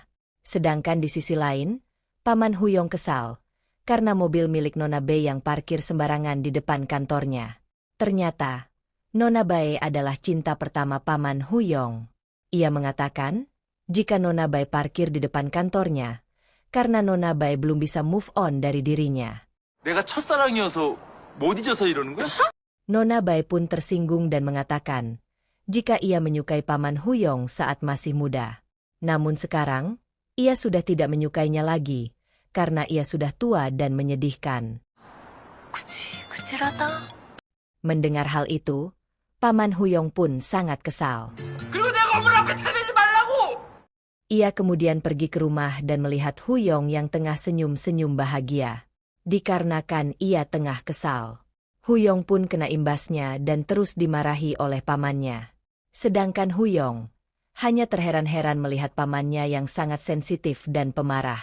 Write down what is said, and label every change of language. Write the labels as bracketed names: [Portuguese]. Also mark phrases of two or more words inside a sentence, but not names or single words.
[Indonesian] Sedangkan di sisi lain, Paman Huyong kesal, karena mobil milik Nona Bae yang parkir sembarangan di depan kantornya. Ternyata, Nona Bae adalah cinta pertama Paman Huyong. Ia mengatakan, jika Nona Bae parkir di depan kantornya, karena Nona Bae belum bisa [English] move on [Indonesian] dari dirinya. [Korean] 내가 첫사랑이어서 못 잊어서 이러는 거야? [Indonesian] Nona Bae pun tersinggung dan mengatakan, jika ia menyukai Paman Huyong saat masih muda. Namun sekarang, ia sudah tidak menyukainya lagi, karena ia sudah tua dan menyedihkan. [Korean] 그치라다. [Indonesian] Mendengar hal itu, Paman Huyong pun sangat kesal. [Korean] 그리고 내 건물 앞에 차대지 말라고! [Indonesian] Ia kemudian pergi ke rumah dan melihat Huyong yang tengah senyum-senyum bahagia. Dikarenakan ia tengah kesal. Huyong pun kena imbasnya dan terus dimarahi oleh pamannya. Sedangkan Huyong hanya terheran-heran melihat pamannya yang sangat sensitif dan pemarah.